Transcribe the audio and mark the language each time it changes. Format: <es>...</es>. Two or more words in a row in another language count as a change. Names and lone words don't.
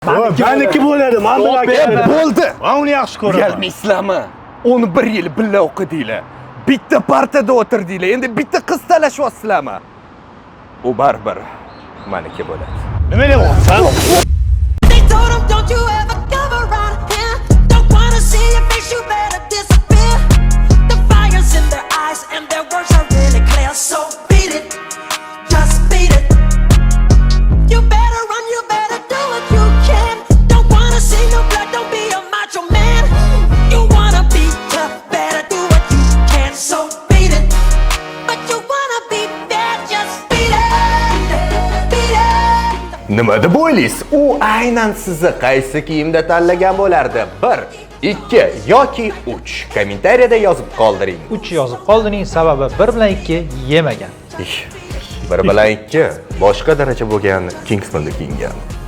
<uz>Meniki bo'ladi, men bilan bo'ldi. Men uni yaxshi ko'raman. Uyalmaysizlarmi? 11 yil birga o'qidinglar. Bitta partada o'tirdinglar. Endi bitta qiz talashyapsizlarmi? U baribir meniki bo'ladi. Nima deyapsan?</uz> <en>They told him, don't you ever come around here. Don't wanna see your face, you better disappear. The fire's in their eyes and their words are really clear. So beat it, just beat it. You better run, you better do what you can. Don't wanna see no blood, don't be a macho man. You wanna be tough, better do what you can. So beat it, but you wanna be bad, just beat it, beat it.</en> <uz>Nima deb o'ylaysiz? U aynan sizni qaysi kiyimda tanlagan bo'lardi? 1, 2 yoki 3. Kommentariyada yozib qoldiring. 3 yozib qoldining sababi 1 bilan 2 yemagan. 1 bilan 2 boshqa daraja bo'lgan Kingsman'da kiyingan.</uz>